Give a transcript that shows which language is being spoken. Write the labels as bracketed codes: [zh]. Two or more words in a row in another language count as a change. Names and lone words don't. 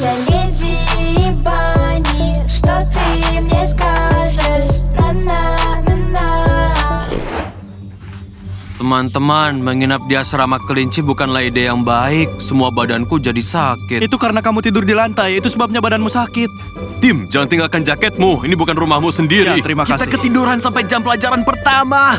[ru] леди Банни, что ты мне скажешь? На-на-на-на. [id] Teman-teman, menginap di asrama kelinci bukanlah ide yang baik. Semua badanku jadi sakit. Itu karena kamu tidur di lantai, itu sebabnya badanmu sakit. Tim, jangan tinggalkan jaketmu. Ini bukan rumahmu sendiri. Ya, terima kasih. Kita ketiduran sampai jam pelajaran pertama.